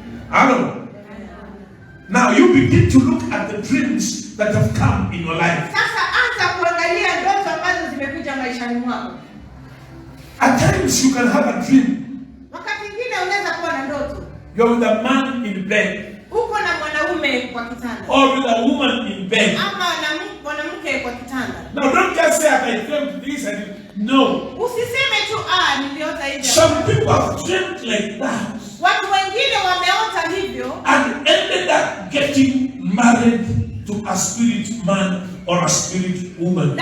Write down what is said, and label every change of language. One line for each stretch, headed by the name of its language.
English: Hello. Now you begin to look at the dreams that have come in your life.
Swahili: Sasa anza kuangalia ndoto ambazo zimekuja maishani mwako.
English: At times you can have a dream.
Swahili: Wakati mwingine unaweza kuwa na ndoto.
English: You're with a man in bed.
Swahili: Uko na mwanaume kwa kitanda.
English: Or with a woman in bed.
Swahili: Ama na mwanamke kwa kitanda.
English: Now don't just say I dreamt this and no.
Swahili: Usiseme tu niliota hivi.
English: Some people have dreamt like that.
Swahili: Watu wengine wameota hivyo
English: and ended up getting married to a spirit man or a spirit woman.